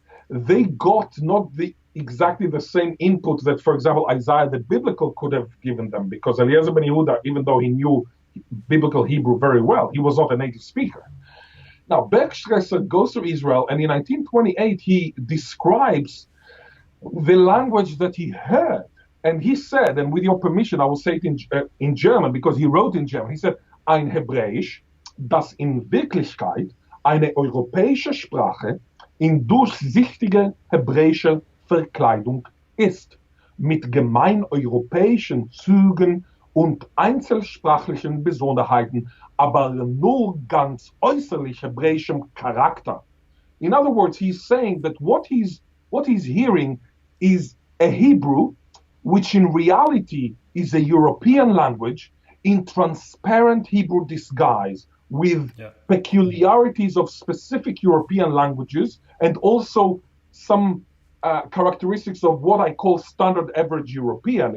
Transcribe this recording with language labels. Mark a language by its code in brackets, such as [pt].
[en] They got not exactly the same input that, for example, Isaiah the biblical could have given them, because Eliezer ben Yehuda, even though he knew biblical Hebrew very well, he was not a native speaker. Now, Bergstresser goes to Israel, and in 1928, he describes the language that he heard. And he said, and with your permission, I will say it in German, because he wrote in German. He said, [de] ein Hebräisch, das in Wirklichkeit eine europäische Sprache in durchsichtige hebräische Verkleidung ist, mit gemeineuropäischen Zügen und einzelsprachlichen Besonderheiten, aber nur ganz äußerlich hebräischem Charakter. [en] In other words, he's saying that what he's hearing is a Hebrew, which in reality is a European language in transparent Hebrew disguise, with peculiarities of specific European languages and also some characteristics of what I call standard average European.